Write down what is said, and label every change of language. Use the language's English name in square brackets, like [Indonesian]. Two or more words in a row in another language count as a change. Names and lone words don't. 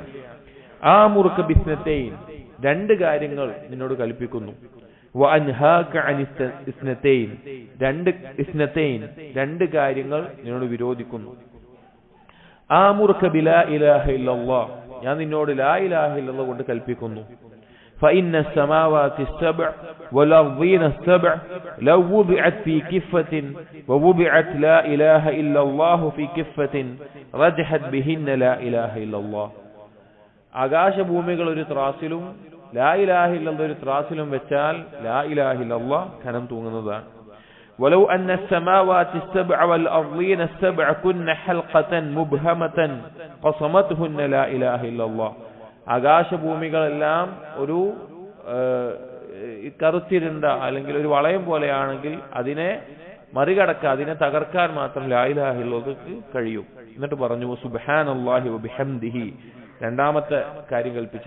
[Arabic] آمرك باثنتين, [Malayalam] രണ്ട് കാര്യങ്ങൾ നിന്നോട് കൽപ്പിക്കുന്നു. [Arabic] وأنهاك عن اثنتين, [Malayalam] രണ്ട് കാര്യങ്ങൾ നിന്നോട് വിരോധിക്കുന്നു. [Arabic] آمرك بلا إله إلا الله, [Malayalam] ഞാൻ നിന്നോട് [Arabic] لا إله إلا الله [Malayalam] കൊണ്ട് കൽപ്പിക്കുന്നു. [Arabic] فإن السماوات السبع والأرضين السبع لو وضعت في كفة ووضعت لا إله إلا الله في كفة رجحت بهن لا إله إلا الله. [Malayalam] ആകാശഭൂമികൾ ഒരു ത്രാസിലും [Arabic] لا إله إلا الله [Malayalam] ഒരു ത്രാസിലും വെച്ചാൽ [Arabic] لا إله إلا الله [Malayalam] ഖനം തൂങ്ങുന്നതാണ്. [Arabic] ولو أن السماوات السبع والأرضين السبع كن حلقة مبهمة قصمتهن لا إله إلا الله. [Malayalam] ആകാശഭൂമികളെല്ലാം ഒരു കറുത്തിരുണ്ട അല്ലെങ്കിൽ ഒരു വളയം പോലെയാണെങ്കിൽ അതിനെ മറികടക്കാൻ, അതിനെ തകർക്കാൻ മാത്രം [Arabic] لا إله إلا الله [Malayalam] കഴിയും. എന്നിട്ട് പറഞ്ഞു [Arabic] سبحان الله وبحمده, [Malayalam] രണ്ടാമത്തെ കാര്യം കൽപ്പിച്ചത്.